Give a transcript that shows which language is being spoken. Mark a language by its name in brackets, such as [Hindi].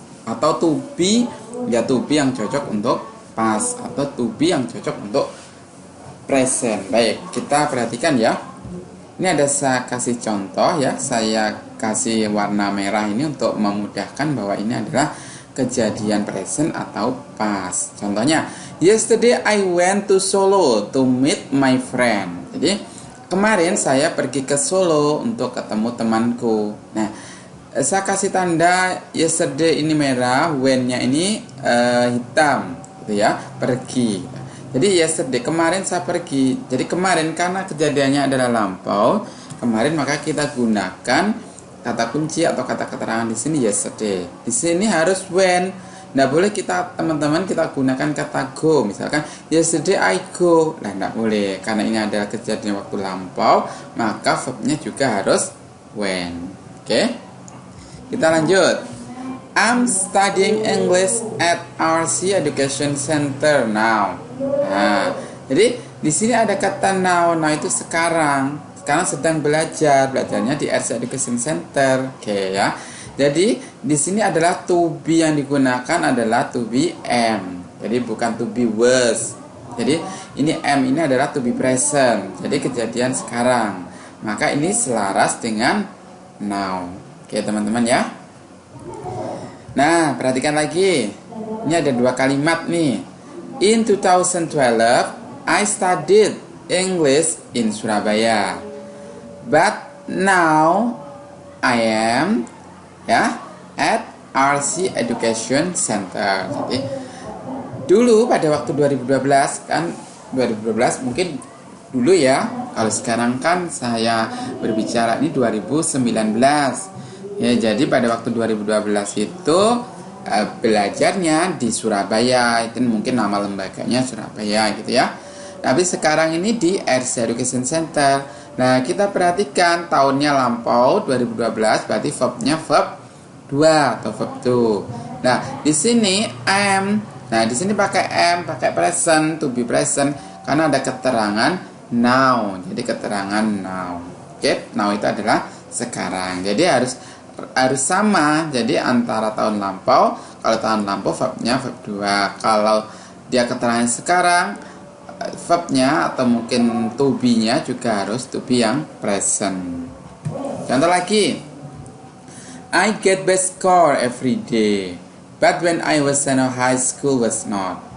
[Indonesian] Atau to be ya to be yang cocok untuk past atau to be yang cocok untuk present. Baik, kita perhatikan ya. Ini ada saya kasih contoh ya, saya kasih warna merah ini untuk memudahkan bahwa ini adalah kejadian present atau past. [English] Contohnya, yesterday I went to Solo to meet my friend. [Indonesian] Jadi, kemarin saya pergi ke Solo untuk ketemu temanku. Nah, saya kasih tanda yesterday ini merah, when-nya ini hitam, gitu ya, pergi. Jadi yesterday, kemarin saya pergi. Jadi kemarin karena kejadiannya adalah lampau, kemarin maka kita gunakan kata kunci atau kata keterangan di sini yesterday. Di sini harus when. Nggak boleh kita teman-teman kita gunakan kata go. Misalkan [English] yesterday I go. [Indonesian] Nah, nggak boleh karena ini adalah kejadian waktu lampau, maka verbnya juga harus when. Oke? Kita lanjut. [English] I'm studying English at RC Education Center now. [Indonesian] Nah, jadi di sini ada kata now. Now itu sekarang. Sekarang sedang belajar. Belajarnya di RC Education Center. Oke ya. Jadi di sini adalah to be yang digunakan adalah to be am. Jadi bukan to be was. Jadi ini am ini adalah to be present. Jadi kejadian sekarang. Maka ini selaras dengan now. Oke teman-teman ya. Nah, perhatikan lagi. Ini ada dua kalimat nih. [English] In 2012, I studied English in Surabaya. But now I am at RC Education Center. [Indonesian] Jadi dulu pada waktu 2012 kan 2012 mungkin dulu ya. Kalau sekarang kan saya berbicara ini 2019. Ya, jadi pada waktu 2012 itu belajarnya di Surabaya, itu mungkin nama lembaganya Surabaya gitu ya. Tapi sekarang ini di RC Education Center. Nah, kita perhatikan tahunnya lampau 2012, berarti verbnya verb 2 atau verb 2. Nah, di sini am. Nah, di sini pakai am, pakai present, to be present karena ada keterangan now. Jadi keterangan now. Oke, now itu adalah sekarang. Jadi harus sama. Jadi antara tahun lampau, kalau tahun lampau verbnya verb 2. Kalau dia keterangan sekarang, verbnya atau mungkin to be-nya juga harus to be yang present. Contoh lagi, [English] I get best score every day, but when I was in high school was not.